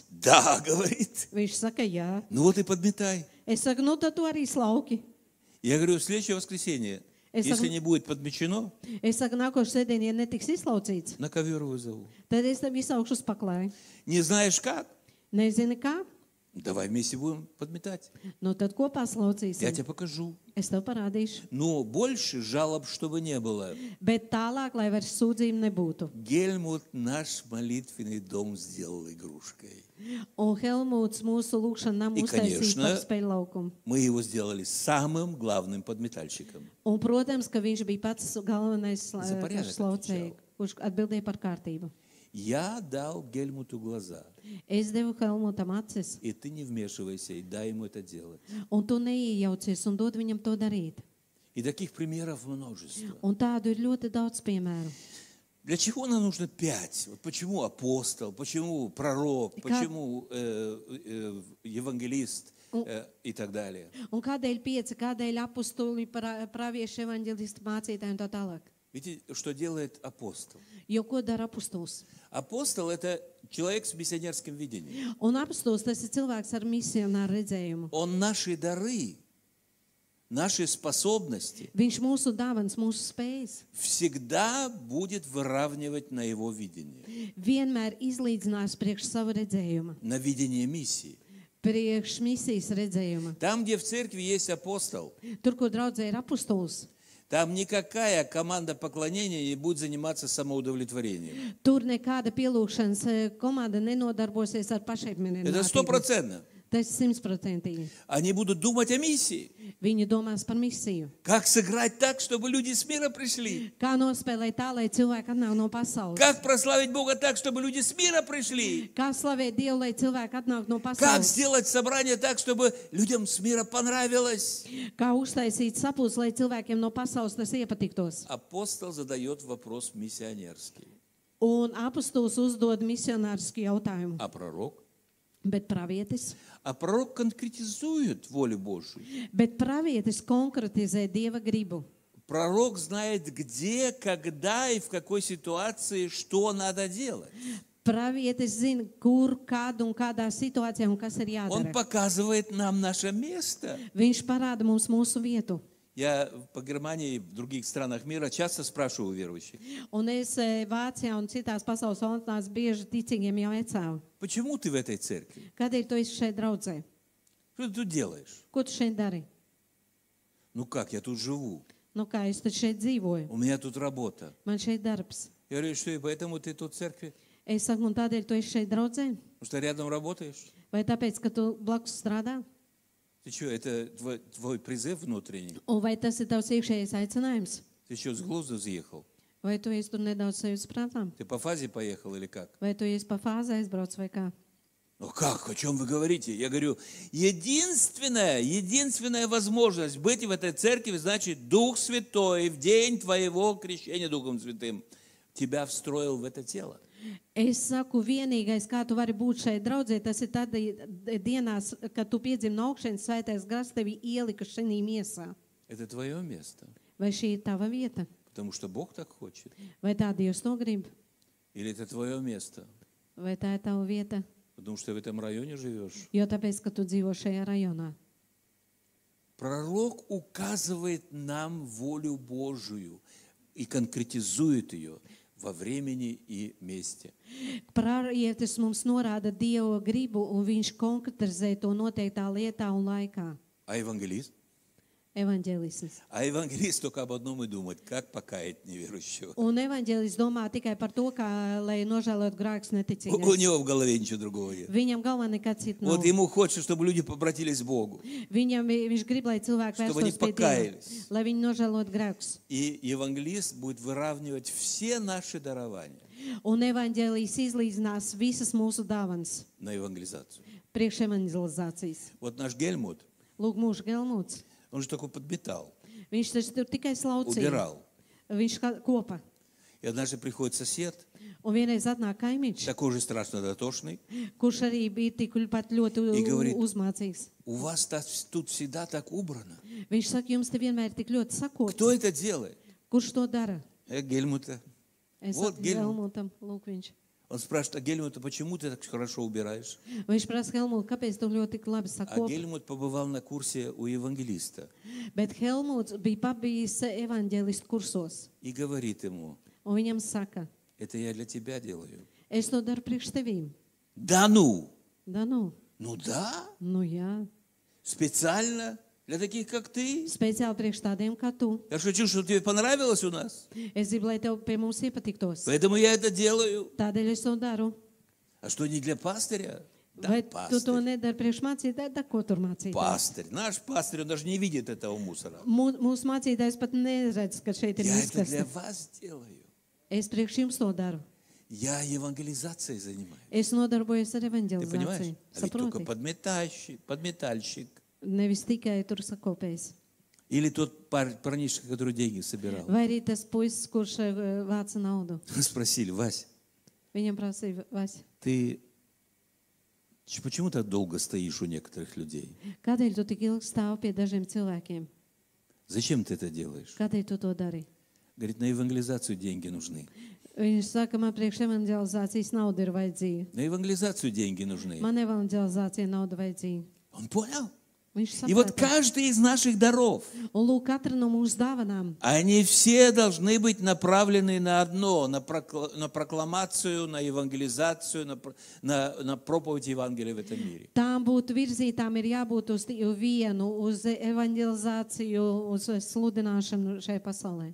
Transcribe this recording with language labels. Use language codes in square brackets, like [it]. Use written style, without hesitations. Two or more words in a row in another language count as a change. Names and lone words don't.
[ru] Да, говорит. [lv] Viņš saka, jā. [ru] Ну вот и подметай. [lv] Es saku, nu tad tu arī slauki. [ru] Я говорю, в следующее воскресенье, если не будет подмечено, [lv] Es saku, nākošais sēdiens, ja netiks izslaucīts, [ru] на ковер вызову. [lv] tad es tev izsaukšu uz paklāju. [ru] Не знаешь как? [lv] Nezini kā? [ru] Давай вместе будем подметать. [lv] Nu tad kopā [ru] Я [lv] slaucīsim. [ru] тебе покажу. [lv] Es tev parādīšu. [ru] Но больше жалоб, чтобы не было. [lv] Bet tālāk, lai vairs sūdzību nebūtu. [ru] Гельмут наш молитвенный дом сделал игрушкой. [lv] Un Helmuts mūsu lūkšanu namu [ru] И, [lv] uztaisīja [ru] конечно, [lv] par spēļu laukumu. [ru] Мы его сделали самым главным подметальщиком. [lv] Un, protams, ka viņš bija pats galvenais [ru] За порядок [lv] slaucēji, kurš atbildēja par kārtību. [ru] Я дал Гельмуту глаза. [lv] Es devu Helmutam acis, [ru] И ты не вмешивайся, и дай ему это делать. [lv] un tu neiejaucies un dod viņam to darīt. [ru] И таких примеров множество. [lv] Un tādu ir ļoti daudz piemēru. [ru] Для чего нам нужно 5? Вот почему апостол, почему пророк, почему евангелист и так далее? [lv] Un kādēļ 5, kādēļ apostuli, pravieši, evaņģelisti, mācītāji un tā tālāk? [ru] Видите, что делает апостол? [lv] Jo ko dara apostols? [ru] Апостол – это человек с миссионерским видением. [lv] Un apostols tas ir cilvēks ar misionāru redzējumu. [ru] Он наши дары, наши способности [lv] Viņš mūsu dāvans, mūsu spējas [ru] всегда будет выравнивать на его видение, [lv] vienmēr izlīdzinās priekš savu redzējumu, [ru] на видение миссии. [lv] priekš misijas redzējuma. [ru] Там, где в церкви есть апостол, [lv] Tur, kur draudzē ir apostols, [ru] там никакая команда поклонения не будет заниматься самоудовлетворением. [lv] tur nekāda pielūgšanas komanda nenodarbosies ar pašapmierinātību. [ru] Это 100%. [lv] Tas ir 100%. [ru] Они будут думать о миссии. [lv] Viņi domās par misiju. [ru] Как сыграть так, чтобы люди с мира пришли? [lv] Kā nospēlēt tā, lai cilvēki atnāk no pasaules? [ru] Как прославить Бога так, чтобы люди с мира пришли? [lv] Kā slavēt Dievu, lai cilvēki atnāk no [ru] Как [lv] pasaules? [ru] сделать собрание так, чтобы людям с мира понравилось? [lv] Kā uztaisīt sapulci, lai cilvēkiem no pasaules tas iepatiktos? [ru] Апостол задает вопрос миссионерский. [lv] Un apostols uzdod misionārisku jautājumu. [ru] А пророк? [lv] Bet pravietis? [ru] А пророк конкретизует волю Божию. [lv] Bet pravietis konkretizē Dieva gribu. [ru] Пророк знает, где, когда и в какой ситуации что надо делать. [lv] Pravietis zina, kur, kādu un kādā situācijā un kas ir [ru] Он [lv] jādara. [ru] показывает нам наше место. [lv] Viņš parāda mums mūsu vietu. [ru] Я по Германии и в других странах мира часто спрашиваю верующих, [lv] Un es Vācijā un citās pasaules valstīs bieži ticīgiem jau ecāvu. [ru] почему ты в этой церкви? [lv] Kādēļ tu esi šeit draudzē? [ru] Что ты тут делаешь? [lv] Ko tu šeit dari? [ru] Ну как, я тут живу, [lv] Nu kā, es taču šeit dzīvoju. [ru] у меня тут работа. [lv] Man šeit darbs. [ru] Я говорю, что и поэтому ты тут в церкви? [lv] Es saku, un tādēļ tu esi šeit draudzē? [ru] Потому что рядом работаешь? [lv] Vai tāpēc, ka tu blakus strādā? [ru] Ты что, это твой призыв внутренний? [lv] Un vai tas ir tavs iekšējais aicinājums? [ru] Ты что, с глузду съехал? [lv] Vai tu esi tur nedaudz sajūtas prātām? [ru] Ты по фазе поехал или как? [lv] Vai tu esi pa fāzi aizbrauc vai kā? [ru] Ну как, о чем вы говорите? Я говорю, единственная возможность быть в этой церкви, значит, Дух Святой в день твоего крещения Духом Святым тебя встроил в это тело. [lv] Es saku, vienīgais, kā tu vari būt šeit draudzē, tas ir tad dienās, kad tu piedzim no augšienes, Svētais Gars tevi ielika šajā miesā. [ru] Это твое место, [lv] Vai šī ir tava vieta? [ru] потому что Бог так хочет. [lv] Vai tā Dievs to grib? [ru] Или это твое место, [lv] Vai tā ir tava vieta? [ru] потому что в этом районе живешь. [lv] Jo tāpēc, ka tu dzīvo šajā rajonā. [ru] Пророк указывает нам волю Божию и конкретизует ее во времени и месте. [lv] Pravietis mums norāda Dieva gribu, un viņš konkretizē to noteiktā lietā un laikā. [ru] А евангелист? [lv] Evanģēlisms. [ru] А евангелист только об одном и думает, как покаять неверующего. [lv] Un evanģēlis domā tikai par to, kā lai nožēlot grēkus [ru] У [lv] neticīgais. [ru] него в голове ничего другого нет. [lv] Viņam galvā nekad cita nav. [ru] Вот ему хочется, чтобы люди обратились к Богу. [lv] Viņš grib, lai cilvēki [ru] Чтобы они [lv] vērstos pie Dieva, [ru] покаялись. [lv] lai viņi nožēlot grēkus. [ru] И евангелист будет выравнивать все наши дарования [lv] Un evanģēlijs izlīdzinās visas mūsu dāvanas [ru] на евангелизацию. [lv] priekš evanģelizācijas. [ru] Вот nаш Гельмут, [lv] Lūk, mūsu Gelmuts. [ru] он же только подметал, Viņš taču tur tikai slaucīja. убирал. [lv] Viņš kopa. [ru] И однажды приходит сосед, [lv] Un vienreiz atnāk kaimiņš, [ru] такой же страшно дотошный, [lv] kurš arī bija tik pat ļoti [ru] И говорит, [lv] uzmācīgs. [ru] у вас тут всегда так убрано. [lv] Viņš saka, jums te vienmēr ir tik ļoti sakots. [ru] Кто это делает? [lv] Kurš to dara? [ru] Гельмута. [lv] Es Vot, saku, Gelmut. Gelmutam, lūk viņš. [ru] Он спрашивает, а Гельмута, почему ты так хорошо убираешь? [lv] Viņš prasa Helmut, kāpēc tu ļoti tik labi [ru] А [lv] sako? [ru] Гельмут побывал на курсе у евангелиста [lv] Bet Helmuts bija pabijis evaņģēlistu kursos. [ru] и говорит ему, [lv] Un viņam saka, [ru] это я для тебя делаю. [lv] es to daru priekš tevīm. [ru] Да ну! [lv] Da nu, [ru] Ну да, [lv] nu jā. [ru] специально для таких, как ты. [lv] Speciāli priekš tādiem kā tu. [ru] Я шучу, что тебе понравилось у нас, [lv] Es gribu, lai tev pie mums iepatiktos. [ru] поэтому я это делаю. [lv] Tādēļ es to daru. [ru] А что, не для пастыря? Да, [lv] Vai tu to [ru] пастырь. [lv] nedari priekš mācītāji? Da, ko tur mācītāji? [ru] Пастырь. Наш пастырь, он даже не видит этого мусора. [lv] Mūsu mācītājs pat neredz, ka šeit ir [ru] Я это для [lv] izkasta. [ru] вас делаю. [lv] Es priekš jums to daru. [ru] Я евангелизацией занимаюсь. [lv] Es nodarbojos ar [ru] Ты [lv] evaņģelizāciju. [ru] понимаешь? А ведь только [lv] Saproti? [ru] подметальщик. [lv] Nevis tikai tur sakopējis. [ru] Или тот парнишка, который деньги собирал. [lv] Vai arī tas puisis, kurš vāca naudu. [ru] Спросили: Вась, [lv] Viņam prasīja, Vasi, [ru] ты почему так долго стоишь у некоторых людей? [lv] kādēļ tu tik ilgi stāv pie dažiem cilvēkiem? [ru] Зачем ты это делаешь? [lv] Kādēļ tu to dari? [ru] Говорит, на евангелизацию деньги нужны. [lv] Viņš saka, man priekš evanģelizācijas nauda ir vajadzīga. [ru] На евангелизацию деньги нужны. [lv] Man evanģelizācija nauda vajadzīga. [ru] Он понял? [lv] Viņš [ru] И вот [lv] saprata. [ru] каждый из наших даров, [lv] Un lūk, katra no mūsu dāvanām, [ru] они все должны быть направлены на одно, на прокламацию, на евангелизацию, на проповедь Евангелия в этом мире. [lv] tām būtu virzītām, ir jābūt uz vienu, uz evanģelizāciju, uz sludināšanu šai pasaulē.